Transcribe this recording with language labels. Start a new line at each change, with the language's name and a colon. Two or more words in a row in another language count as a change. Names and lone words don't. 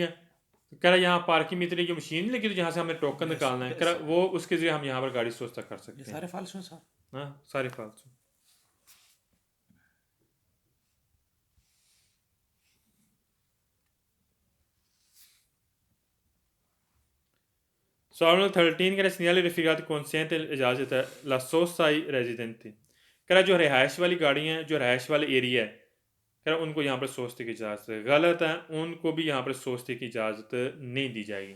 Hindi: कह रहा है यहाँ पार्किंग मित्र की मशीन नहीं लगी तो जहाँ से हमें टोकन निकालना है, कह रहा वो उसके जरिए हम यहाँ पर गाड़ी सोचता कर सकते हैं, सारे फाल्सो सर, हाँ सारे फाल्सो। सवाल 13 कह रहा
Italian: segnale raffigurato consente
Hindi: इजाज़त है
Italian: la sosta ai residenti
Hindi: कह रहा जो रिहाइश वाली गाड़ी हैं, जो रिहाइश वाले एरिया है, कह रहा उनको यहाँ पर सोचते की इजाज़त है, गलत है, उनको भी यहाँ पर सोचते की इजाज़त नहीं दी जाएगी।